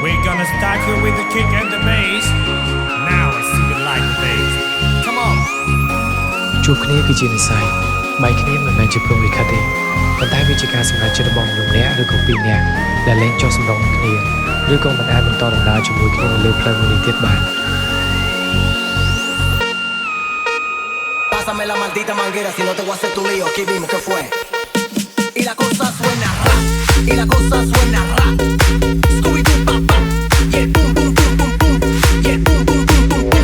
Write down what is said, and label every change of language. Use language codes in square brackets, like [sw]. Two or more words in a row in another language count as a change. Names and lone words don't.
[en] gonna start here with the kick and the bass. Now I see you like the bass. Come on. [km] ជួបគ្នាគឺជានិស្ស័យបែកគ្នាមិនមែនជាព្រំលិខិតទេប៉ុន្តែវាជាការសម្រេចចិត្តរបស់មនុស្សម្នាក់ឬក៏ពីរនាក់ដែលលែងចុះសម្រុងនឹងគ្នាឬក៏មិនអាចបន្តដំណើរជាមួយគ្នានៅលើផ្លូវមួយនេះទៀតបាន [es] Pásame la maldita manguera si no te voy a hacer tu lío. Aquí mismo, ¿qué fue? Y la cosa suena rap, y la cosa suena rap. Scooby-Doo, papá, y el pum, pum, pum, pum, pum, y el pum, pum, pum, pum, pum.